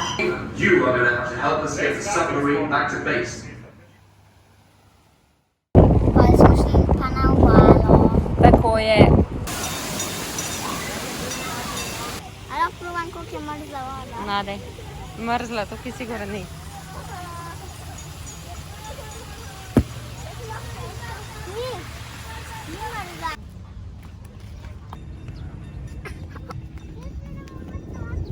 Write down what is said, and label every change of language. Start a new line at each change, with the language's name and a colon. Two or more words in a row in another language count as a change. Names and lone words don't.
English: You are going to have to help us get the submarine back to base.
Slovenian: Smo šli pa na obalo. Tako je. Ali provam, koliko je mrzla voda. Nadej. Mrzla, to ki sigurno ni. Ni mrzla.